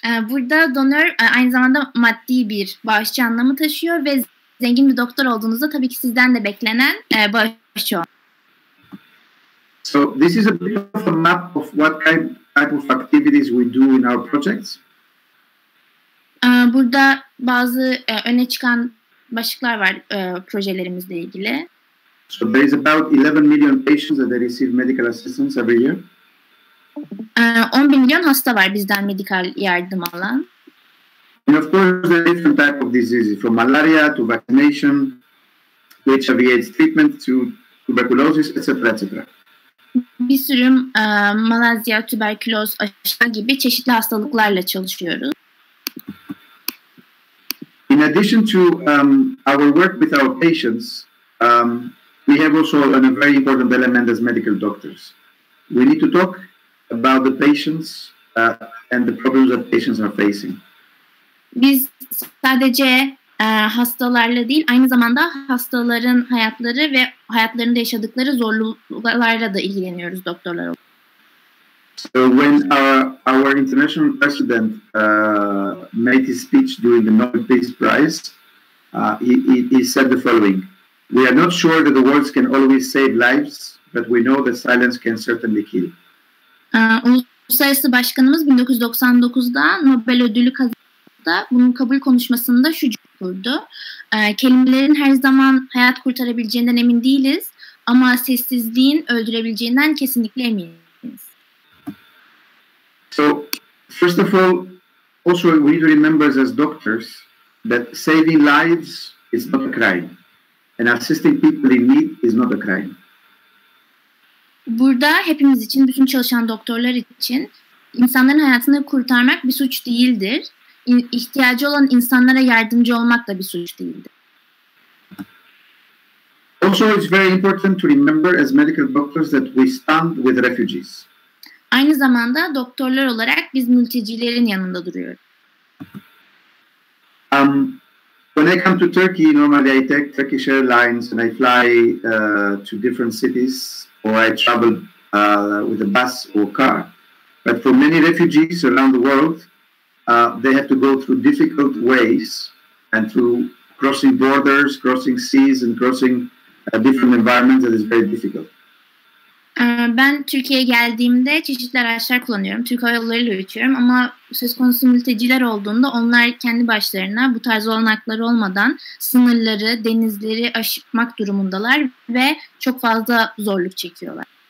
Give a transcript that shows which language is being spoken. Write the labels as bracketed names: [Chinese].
[Turkish] Burada donör aynı zamanda maddi bir bağışçı anlamı taşıyor ve zengin bir doktor olduğunuzda tabii ki sizden de beklenen bağışçı olmak. [English] So this is a bit of a map of what type of activities we do in our projects. [Turkish] Burada bazı öne çıkan başlıklar var projelerimizle ilgili. [English] So there is about 11 million patients that they receive medical assistance every year. [Turkish] 11 milyon hasta var bizden medikal yardım alan. [English] And of course, there are different types of diseases, from malaria to vaccination, to HIV/AIDS treatment, to tuberculosis, etc., etc. [Turkish] Bir sürü malazya, tüberküloz, aşı gibi çeşitli hastalıklarla çalışıyoruz. [English] In addition to our work with our patients, we have also a very important element as medical doctors. We need to talk about the patients and the problems that patients are facing. [Turkish] Biz sadece hastalarla değil, aynı zamanda hastaların hayatları ve hayatlarında yaşadıkları zorluklarla da ilgileniyoruz doktorlar olarak. [English] So when our international president made his speech during the Nobel Peace Prize, he said the following: "We are not sure that the words can always save lives, but we know that silence can certainly kill." [Turkish] Uluslararası Başkanımız 1999'da Nobel ödülü kazandığında bunun kabul konuşmasında şu cümle kurdu: "Kelimelerin her zaman hayat kurtarabileceğinden emin değiliz ama sessizliğin öldürebileceğinden kesinlikle eminiz." [English] So, first of all, also we need to remember as doctors that saving lives is not a crime, and assisting people in need is not a crime. [Turkish] Burada hepimiz için, bütün çalışan doktorlar için insanların hayatını kurtarmak bir suç değildir. İhtiyacı olan insanlara yardımcı olmak da bir suç değildir. [English] Also, it's very important to remember as medical doctors that we stand with refugees. [Turkish] Aynı zamanda doktorlar olarak biz mültecilerin yanında duruyoruz. [English] When I come to Turkey, normally I take Turkish Airlines and I fly to different cities, or I travel with a bus or car. But for many refugees around the world, they have to go through difficult ways and through crossing borders, crossing seas, and crossing different environments that is very difficult. [Turkish] Ben Türkiye'ye geldiğimde çeşitli araçlar kullanıyorum. Türk Hava Yolları'yla uçuyorum ama söz konusu mülteciler olduğunda onlar kendi başlarına bu tarz olanakları olmadan sınırları, denizleri aşmak durumundalar ve çok fazla zorluk çekiyorlar.